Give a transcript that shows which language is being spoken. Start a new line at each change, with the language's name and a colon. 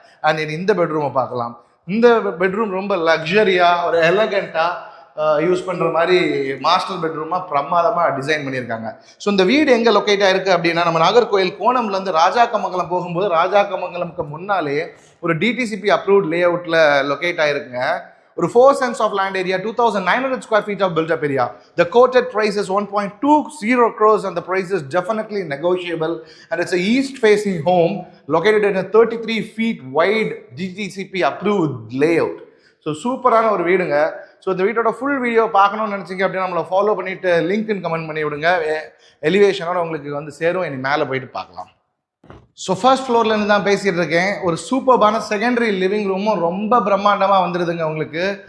Tamil: And இந்த பெட்ரூமை பார்க்கலாம். இந்த பெட்ரூம் ரொம்ப லக்ஸரியாக ஒரு எலகண்ட்டாக யூஸ் பண்ணுற மாதிரி மாஸ்டர் பெட்ரூமாக பிரமாதமாக டிசைன் பண்ணியிருக்காங்க. ஸோ இந்த வீடு எங்கே லொக்கேட் ஆகிருக்கு அப்படின்னா, நம்ம நாகர்கோயில் கோணம்லேருந்து ராஜாக்கமங்கலம் போகும்போது ராஜாக்கமங்கலமுக்கு முன்னாலே ஒரு டிடிசிபி அப்ரூவ்ட் லே அவுட்டில் லொக்கேட் ஆகிருக்குங்க. ஒரு
English: 4 cents of land area, 2,900 square feet of built-up area. The quoted price is 1.20 crores and the price is definitely negotiable. And it's a east-facing home located in a 33 feet wide DTCP approved layout.
Tamil: So சூப்பரான ஒரு வீடுங்க. So இந்த வீட்டோட full video பார்க்கணும்னு நினச்சிங்க அப்படின்னா நம்மளை follow பண்ணிவிட்டு லிங்க்னு கமெண்ட் பண்ணி விடுங்க. எலிவேஷனோட உங்களுக்கு வந்து சேரும். இனி மேலே போயிட்டு பார்க்கலாம். ஸோ ஃபர்ஸ்ட் ஃப்ளோர்லேருந்து தான் பேசிகிட்டு இருக்கேன். ஒரு சூப்பர்பான செகண்டரி லிவிங் ரூமும் ரொம்ப பிரம்மாண்டமாக வந்துடுதுங்க உங்களுக்கு.